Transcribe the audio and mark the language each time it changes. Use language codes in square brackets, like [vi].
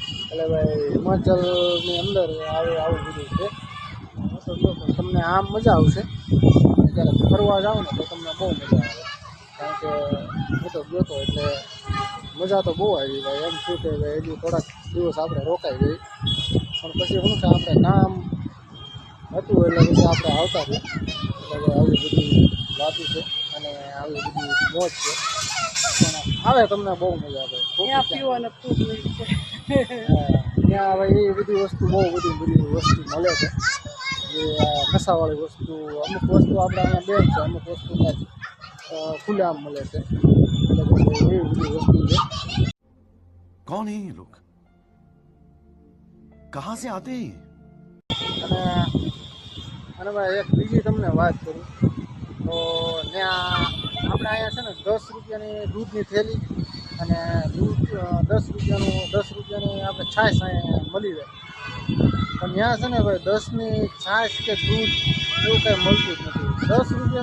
[gu] એટલે ભાઈ હિમાચલની અંદર આવું બધું છે તો જો તમને આમ મજા આવશે જ્યારે ફરવા જાઓ ને તો તમને બહુ મજા આવે કારણ કે હું તો ગયો હતો એટલે મજા તો બહુ આવી ભાઈ। એમ શું કે ભાઈ હજી થોડાક દિવસ આપણે રોકાઈ ગઈ પણ પછી શું છે આપણે કામ હતું એટલે પછી આપણે આવતા રહ્યા। એટલે આવી બધી વાતો છે અને આવી બધી મોજ છે પણ આવે તમને બહુ મજા આવે। [hi] यहाँ पीवाना खूब मिलता है। [gu] ત્યાં હવે એ બધી વસ્તુ બહુ બધી વસ્તુ મળે છે જે નશાવાળી વસ્તુ અમુક વસ્તુ આપણે અહીંયા બેન છે અમુક વસ્તુ ખુલ્લેઆમ મળે છે। એટલે એવી બધી વસ્તુ છે। [hi] कौन है ये लोग, कहाँ से आते हैं? [gu] અને ભાઈ એક બીજી તમને વાત કરું તો ત્યાં આપણે અહીંયા છે ને 10 રૂપિયાની દૂધની થેલી અને દૂધ 10 રૂપિયાની આપણે છાશ અહીંયા મળી જાય પણ ત્યાં છે ને ભાઈ 10ની છાશ કે દૂધ એવું કંઈ મળતું જ નથી।